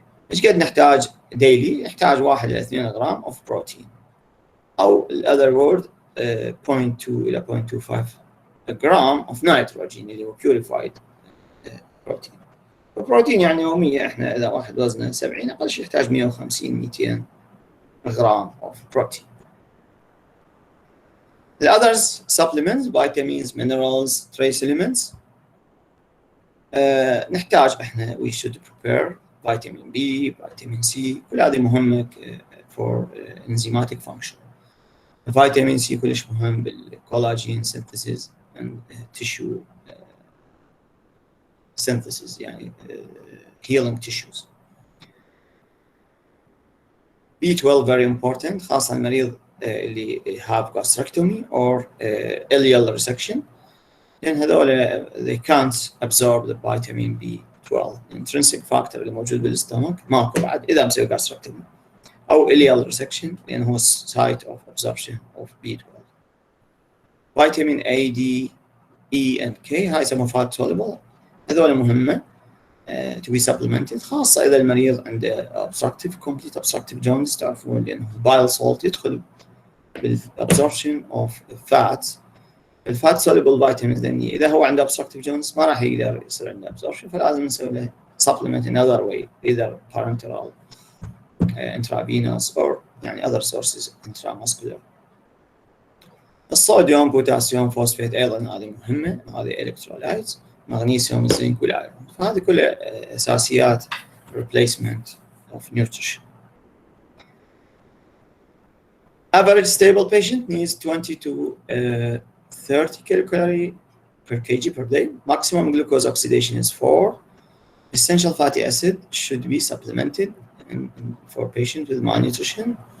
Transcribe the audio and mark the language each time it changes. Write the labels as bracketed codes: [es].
[ar] ايش قد نحتاج ديلي؟ نحتاج 1 إلى 2 غرام اوف بروتين او الاذر وورد 0.2 إلى 0.25 جرام اوف نيتروجين اللي هو بيوريفايد بروتين. البروتين يعني يوميا احنا اذا واحد وزنه 70 اقل شيء يحتاج 150 200 غرام اوف بروتين. [en] The others supplements vitamins minerals trace elements [ar] نحتاج احنا [en] we should prepare vitamin B vitamin C [ar] كل هذه مهمة [en] for enzymatic function. [ar] فيتامين سي كلش مهم بالكولاجين [en] synthesis and tissue synthesis [ar] يعني [en] healing tissues. B12 very important [ar] خاصة المريض اللي [en] have gastrostomy or ileal resection [ar] لأن هذول [en] they can't absorb the vitamin B12 intrinsic factor [ar] اللي موجود بالاستومك ماكو بعد إذا مسوي [en] gastrostomy أو ileal resection [ar] لأن هو [en] site of absorption of B12. vitamin A, D, E and K [ar] هاي يسموها [en] fat soluble [ar] هذول مهمة [en] to be supplemented [ar] خاصة إذا المريض عنده [en] complete obstructive jaundice [ar] تعرفون لأنه [en] bile salt [ar] يدخل بال [en] absorption of fat. [ar] الفات [en] soluble vitamins [ar] لأن إذا هو عنده [en] obstructive jaundice [ar] ما راح يقدر يصير عنده absorption فلازم نسوي له [en] supplement in other way either parenteral intravenous or [ar] يعني [en] other sources intramuscular. [ar] الصوديوم بوتاسيوم فوسفات أيضا هذه مهمة هذه electrolytes مغنيسيوم الزنك والايرون فهذه كلها أساسيات [en] replacement of nutrition. Average stable patient needs 20 to 30 kilocalorie per kg per day. Maximum glucose oxidation is 4. Essential fatty acid should be supplemented for patients with malnutrition.